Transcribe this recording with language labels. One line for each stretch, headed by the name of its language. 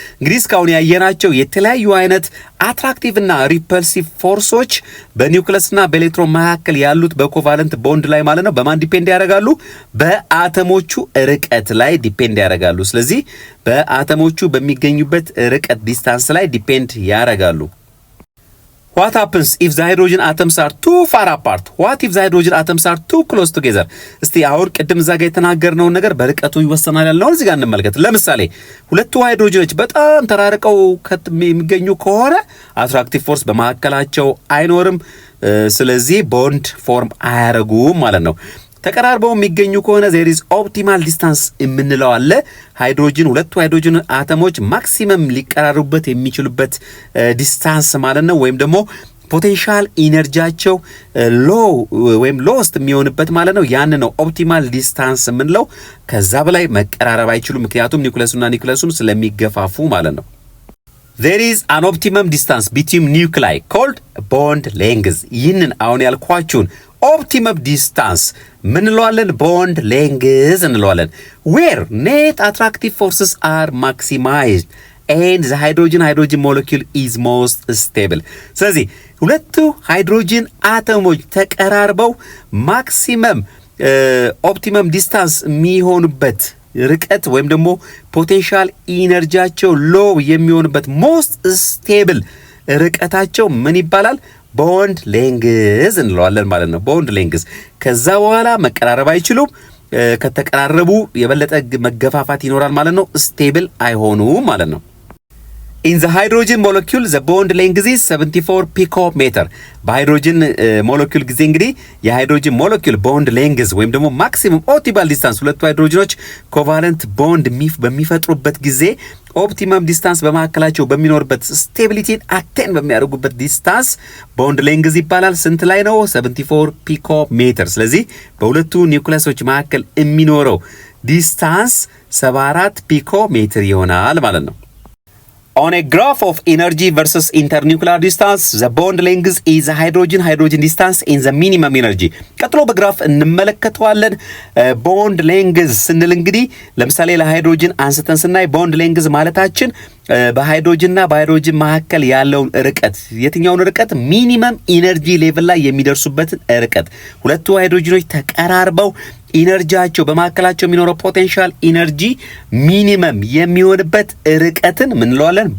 Amharic: እንግዲህ እስካሁን ያየናቸው የተለያዩ አይነት አትራክቲቭ እና ሪፐልሲቭ ፎርሶች በኒውክለስና በኤሌክትሮን መካከል ያሉት በኮቫለንት ቦንድ ላይ ማለት ነው በማን ዲፔንድ ያደርጋሉ? በአተሞቹ ርቀት ላይ ዲፔንድ ያደርጋሉ። ስለዚህ በአተሞቹ በሚገኙበት ርቀት ዲስታንስ ላይ ዲፔንድ ያደርጋሉ።
English: What happens if the hydrogen atoms are too far apart? What if the hydrogen atoms are too close together?
Amharic: እስቲ አሁን ቅድም እዛ ጋር የተናገርነውን ነገር በርቀቱ ይወሰናል ያልነውን እዚህ ጋር እንመልከት። ለምሳሌ ሁለቱ ሃይድሮጅኖች በጣም ተራርቀው የሚገኙ ከሆነ አትራክቲቭ ፎርስ በመካከላቸው አይኖርም። ስለዚህ ቦንድ ፎርም አያረጉም ማለት ነው። ተቀራርበው የሚገኙ ከሆነ
English: there is optimal distance
Amharic: የምንለው አለ። ሁለቱ ሃይድሮጅን አተሞች ማክሲመም ሊቀራረቡበት የሚችሉበት ዲስታንስ ማለት ነው። ወይም ደግሞ ፖቴንሻል ኢነርጂያቸው ሎው ወይም ሎስት የሚሆንበት ማለት ነው። ያን ነው ኦፕቲማል ዲስታንስ የምንለው። ከዛ በላይ መቀራረብ አይችሉም፣ ምክንያቱም ኒውክለሱን ስለሚገፋፉ ማለት ነው።
English: There is an optimum distance between nuclei called bond length.
Amharic: ይህንን አሁን ያልኳችሁን ኦፕቲመም ዲስታንስ ምን እንለዋለን? ቦንድ ሌንግዝ እንለዋለን።
English: where net attractive forces are maximized and the hydrogen molecule is most stable.
Amharic: ስለዚህ ሁለቱ ሃይድሮጅን አተሞች ተቀራርበው ማክሲመም ኦፕቲመም ዲስታንስ የሚሆኑበት ርቀት ወይም ደግሞ ፖቴንሻል ኢነርጂያቸው ሎው የሚሆንበት ሞስት ስቴብል ርቀታቸው ምን ይባላል? ቦንድ ሌንግዝ እንለዋለን ማለት ነው። ቦንድ ሌንግዝ። ከዛ በኋላ መቀራረብ አይችሉም። ከተቀራረቡ የበለጠ መገፋፋት ይኖራል ማለት ነው። ስቴብል አይሆኑም ማለት ነው።
English: In the hydrogen molecule the bond length is 74 picometer.
Amharic: በሃይድሮጅን ሞለኪውል ጊዜ እንግዲህ የሃይድሮጅን ሞለኪውል ቦንድ ሌንግዝ ወይም ደግሞ ማክሲመም ኦፕቲማል ዲስታንስ ሁለቱ ሃይድሮጅኖች ኮቫለንት ቦንድ በሚፈጥሩበት ጊዜ ኦፕቲመም ዲስታንስ በመካከላቸው በሚኖርበት ስቴቢሊቲን አቴን በሚያደርጉበት ዲስታንስ ቦንድ ሌንግዝ ይባላል። ስንት ላይ ነው? 74 ፒኮ ሜትር። ስለዚህ በሁለቱ ኒውክሊየሶች መካከል የሚኖረው ዲስታንስ 74 ፒኮ ሜትር ይሆናል ማለት ነው።
English: On a graph of energy versus internuclear distance, the bond length is hydrogen distance in the minimum energy.
Amharic: ቀጥሎ በግራፍ እንመለከተዋለን። ቦንድ ሌንግዝ ስንል እንግዲህ ለምሳሌ ለሃይድሮጅን አንስተን ስናይ ቦንድ ሌንግዝ ማለታችን በሃይድሮጅንና በሃይድሮጅን መካከል ያለውን ርቀት፣ የትኛውን ርቀት? ሚኒመም ኢነርጂ ሌቭል ላይ የሚደርሱበትን ርቀት። ሁለቱ ሃይድሮጅኖች ተቀራርበው ኢነርጂያቸው በመካከላቸው የሚኖረው ፖቴንሻል ኢነርጂ ሚኒመም የሚሆንበት ርቀትን ምን እንለዋለን?